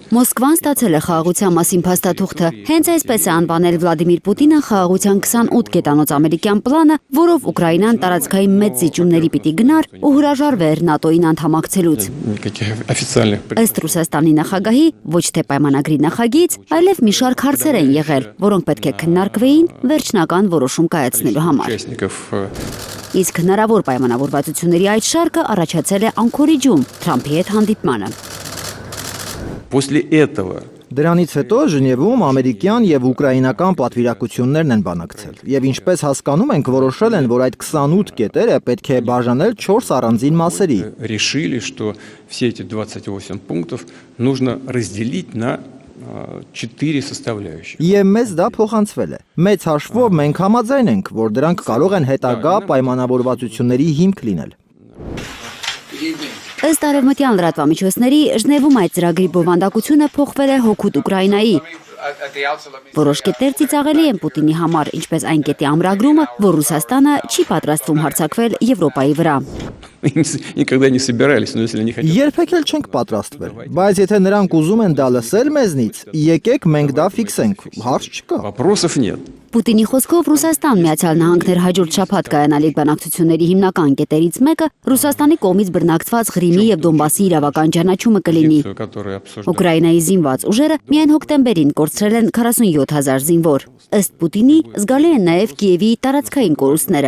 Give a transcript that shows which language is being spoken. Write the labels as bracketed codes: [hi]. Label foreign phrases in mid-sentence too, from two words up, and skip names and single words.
[hy] Մոսկվան ստացել է խաղաղության մասին փաստաթուղթը։ Հենց այսպես է անվանել Վլադիմիր Պուտինը խաղաղության 28 կետանոց ամերիկյան պլանը, որով Ուկրաինան տարածքային մեծ զիջումների պիտի գնար ու հրաժարվեր ՆԱՏՕ-ին անդամակցելուց։ Ըստ Ռուսաստանի նախագահի, ոչ թե պայմանագրի նախագիծ, այլև մի շարք հարցեր են եղել, որոնք պետք է քննարկվեին վերջնական որոշում կայացնելու համար։ Իսկ հնարավոր պայմանավորվածությունների այդ շարքը առաջացել է Անկորիջում Թրամփի հետ հանդիպմանը։ [ru] После этого [hy] Դրանից հետո Ժնևում ամերիկյան եւ ուկրաինական պատվիրակություններն են բանակցել եւ ինչպես հասկանում ենք որոշել են, որ այդ 28 կետերը պետք է բաժանել 4 առանձին մասերի։ [ru] решили, что все эти 28 пунктов нужно разделить на 4 составляющих. [hy] Եվ մեզ դա փոխանցվել է։ Մեծ հաշվով մենք համաձայն ենք, որ դրանք կարող են հետագա պայմանավորվածությունների հիմք լինել։ Ըստ արևմտյան լրատվամիջոցների Ժնևում այդ ծրագրի բովանդակությունը փոխվել է հօգուտ Ուկրաինայի։ Որոշ կետեր ծիծաղելի են Պուտինի համար, ինչպես այն կետի ամրագրումը, որ Ռուսաստանը չի պատրաստվում հարձակվել Եվրոպայի վրա։ [ru] Никогда не собирались, но если они хотят. [hy] Երբեք էլ չենք պատրաստվել, բայց եթե նրանք ուզում են դա լսել մեզնից, եկեք մենք դա ֆիքսենք, հարց չկա։ [ru] Вопросов нет. [hy] Պուտինի խոսքով Ռուսաստան Միացյալ Նահանգներ հաջորդ շաբաթ կայանալիք բանակցությունների հիմնական կետերից մեկը Ռուսաստանի կողմից բռնակցված Ղրիմի եւ Դոնբասի իրավական ճանաչումը կլինի։ Ուկրաինայի զինված ուժերը միայն հոկտեմբերին կորցրել են 47,000 զինվոր։ Ըստ Պուտինի, զգալի են նաեւ Կիևի տարածքային կորուստները։